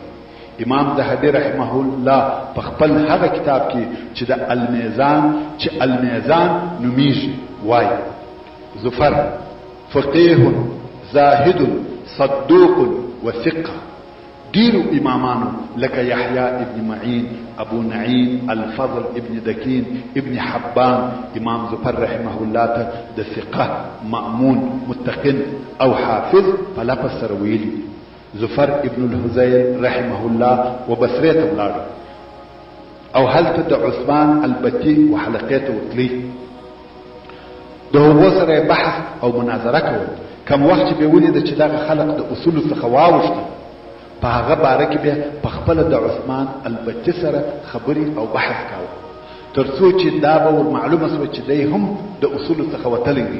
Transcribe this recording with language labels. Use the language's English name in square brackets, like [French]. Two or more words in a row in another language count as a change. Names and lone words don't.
[Pashto] امام ذهبی رحمه الله په خپل هغه کتاب کې چې د المیزان نومیږي وایي ظفر [Arabic] فقيه زاهد صدوق وثقه. [Pashto] ډیرو امامانو لکه یحیی ابن معین، ابو نعیم، الفضل ابن دکین، ابن حبان امام ظفر رحمه الله ته د ثقه، مأمون، متقن او حافظ په لفظ سره ویلي. ظفر ابن الهذیل رحمه الله و بصره ته ولاړ او هلته د عثمان البتی و حلقې ته وتلی. د هغو سره بحث او مناظره کول. کم وخت چې به ولید چې دغه خلق د اصول څخه واوښته، په هغه باره کې به په خپل د عثمان البتی سره خبرې او بحث کاوه، تر څو چې دا به ور معلومه شوه چې دی هم د اصول څخه وتلی دی.